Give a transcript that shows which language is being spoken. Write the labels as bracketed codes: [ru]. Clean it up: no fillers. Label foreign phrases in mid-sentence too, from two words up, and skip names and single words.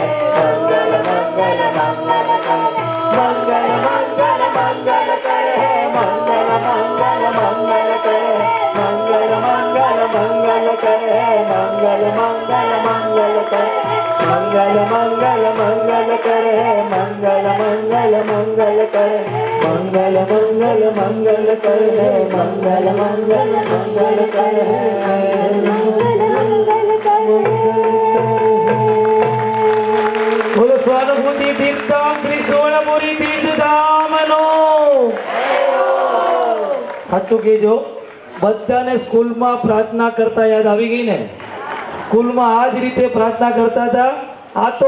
[hi] मंगल मंगल मंगल कर है, मंगल मंगल मंगल कर है, मंगल मंगल मंगल कर है, मंगल मंगल मंगल कर है, मंगल मंगल मंगल कर है, मंगल मंगल मंगल कर है, मंगल मंगल मंगल कर है, मंगल मंगल मंगल कर है, मंगल मंगल मंगल कर है। [gu] બોલો સ્વાનુભૂતિ તીર્થધામ શ્રી સોનપુરી તીર્થધામનો સાચું કહેજો બધાને સ્કૂલમાં પ્રાર્થના કરતા યાદ આવી ગઈ ને સ્કૂલમાં આ જ રીતે પ્રાર્થના કરતા હતા આ તો